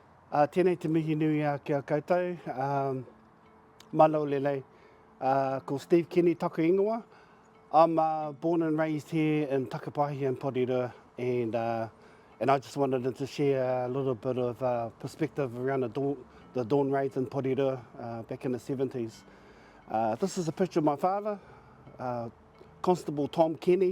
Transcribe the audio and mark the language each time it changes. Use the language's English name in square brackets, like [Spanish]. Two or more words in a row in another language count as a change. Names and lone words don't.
[Māori] Tēnei te mihi nui kia koutou. [Tongan] Malo lelei. [Māori] Ko Steve Kenny taku ingoa. [English] I'm born and raised here in Takapahi in Porirua, and I just wanted to share a little bit of perspective around the dawn raids in Porirua back in the 70s. This is a picture of my father, Constable Tom Kenny.